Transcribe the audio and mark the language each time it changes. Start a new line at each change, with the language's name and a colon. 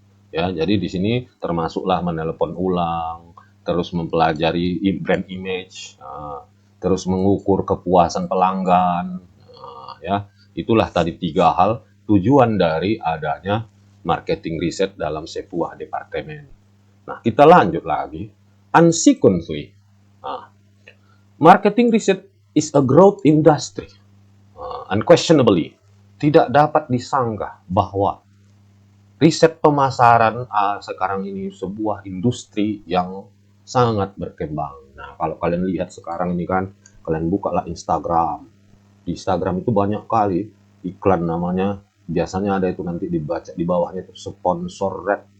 Indonesian: Ya, jadi di sini termasuklah menelepon ulang, terus mempelajari brand image, terus mengukur kepuasan pelanggan. Ya, itulah tadi 3 hal tujuan dari adanya marketing riset dalam sebuah departemen. Nah, kita lanjut lagi.
English: Consequently, marketing research is a growth industry.
Indonesian: Unquestionably, tidak dapat disanggah bahwa riset pemasaran sekarang ini sebuah industri yang sangat berkembang. Nah, kalau kalian lihat sekarang ini kan, kalian bukalah Instagram. Di Instagram itu banyak kali iklan namanya, biasanya ada itu nanti dibaca di bawahnya itu sponsored.